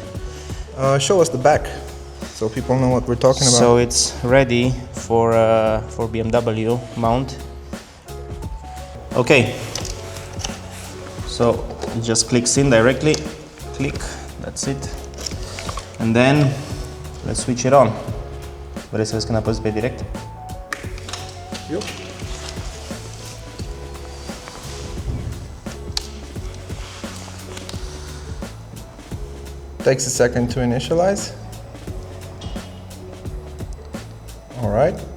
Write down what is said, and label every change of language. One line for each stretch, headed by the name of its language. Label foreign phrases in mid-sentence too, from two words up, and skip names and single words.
English: Show us the back, so people know what we're talking about. So it's ready for BMW mount. Okay, so it just clicks in directly, click, that's it. And then let's switch it on.
Romanian: Vrei să vezi când apăs pe direct?
English: Yep. Takes a second to initialize. All right.